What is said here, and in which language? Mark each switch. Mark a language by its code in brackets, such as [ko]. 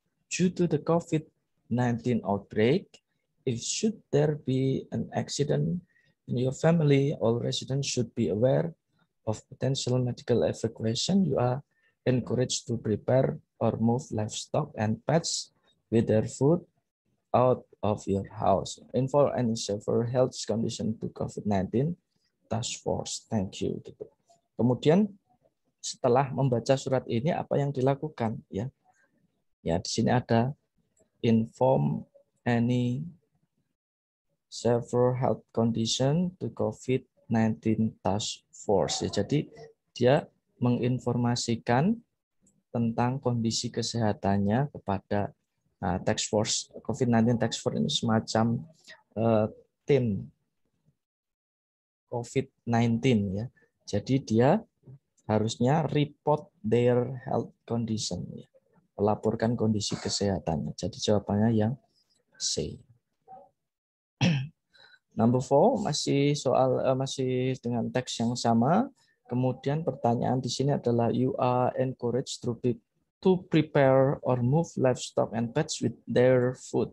[en] Due to the COVID-19 outbreak, if should there be an accident in your family, all residents should be aware of potential medical evacuation. You are encouraged to prepare or move livestock and pets with their food out of your house. Info any severe health condition to COVID-19 task force. Thank you. [id] Gitu. Kemudian setelah membaca surat ini apa yang dilakukan ya? Ya di sini ada [en] inform any severe health condition to COVID-19 task force. [id] Ya, jadi dia menginformasikan tentang kondisi kesehatannya kepada task force. COVID-19 task force ini semacam tim COVID-19 ya. Jadi dia harusnya [en] report their health condition ya. [id] Melaporkan kondisi kesehatannya. Jadi jawabannya yang C. Number 4 masih soal masih dengan teks yang sama. Kemudian pertanyaan di sini adalah [en] you are encouraged to prepare or move livestock and pets with their food.